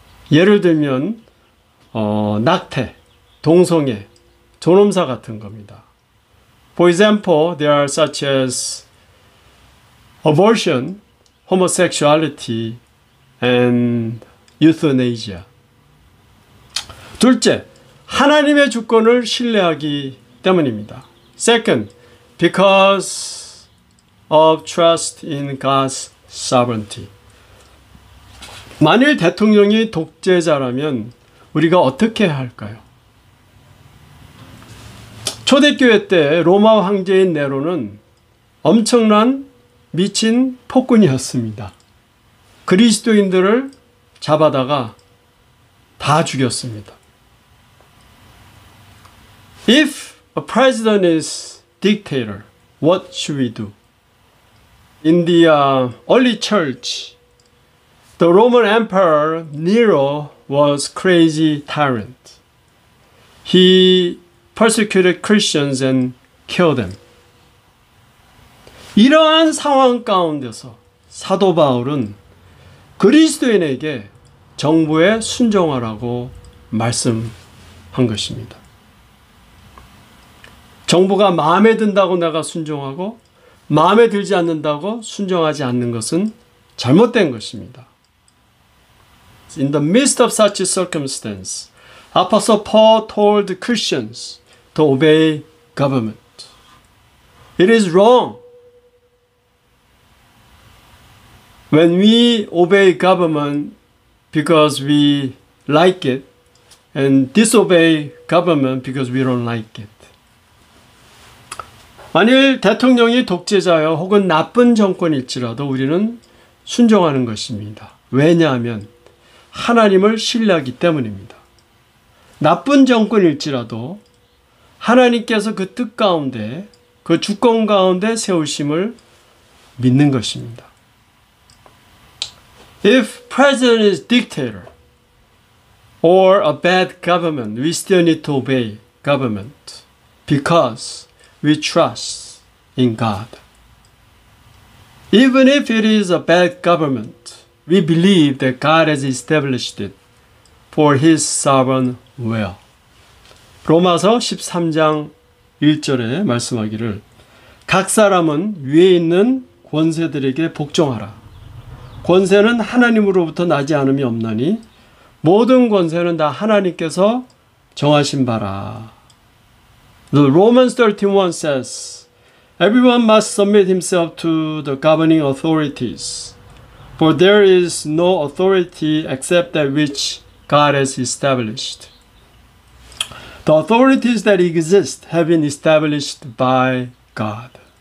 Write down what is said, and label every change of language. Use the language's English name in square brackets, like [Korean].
[Korean] 예를 들면 낙태, 동성애, 존엄사 같은 겁니다. [English] For example, there are such as abortion, homosexuality, and euthanasia. [Korean] 둘째, 하나님의 주권을 신뢰하기 때문입니다. [English] Second, because of trust in God's sovereignty. [Korean] 만일 대통령이 독재자라면 우리가 어떻게 해야 할까요? 초대교회 때 로마 황제인 네로는 엄청난 미친 폭군이었습니다. 그리스도인들을 잡아다가 다 죽였습니다. [English] If a president is dictator, what should we do? In the early church, the Roman Emperor Nero was crazy tyrant. He persecuted Christians and killed them. [Korean] 이러한 상황 가운데서 사도 바울은 그리스도인에게 정부에 순종하라고 말씀한 것입니다. 정부가 마음에 든다고 내가 순종하고 마음에 들지 않는다고 순종하지 않는 것은 잘못된 것입니다. [English] In the midst of such a circumstance, Apostle Paul told Christians to obey government. It is wrong when we obey government because we like it and disobey government because we don't like it. [Korean] 만일 대통령이 독재자여 혹은 나쁜 정권일지라도 우리는 순종하는 것입니다. 왜냐하면 하나님을 신뢰하기 때문입니다. 나쁜 정권일지라도 하나님께서 그 뜻 가운데, 그 주권 가운데 세우심을 믿는 것입니다. [English] If president is dictator or a bad government, we still need to obey government because we trust in God. Even if it is a bad government, we believe that God has established it for His sovereign will. [Korean] 로마서 13장 1절에 말씀하기를 각 사람은 위에 있는 권세들에게 복종하라. 권세는 하나님으로부터 나지 않음이 없나니 모든 권세는 다 하나님께서 정하신 바라. [English] The Romans 13:1 says, Everyone must submit himself to the governing authorities, for there is no authority except that which God has established. The authorities that exist have been established by God.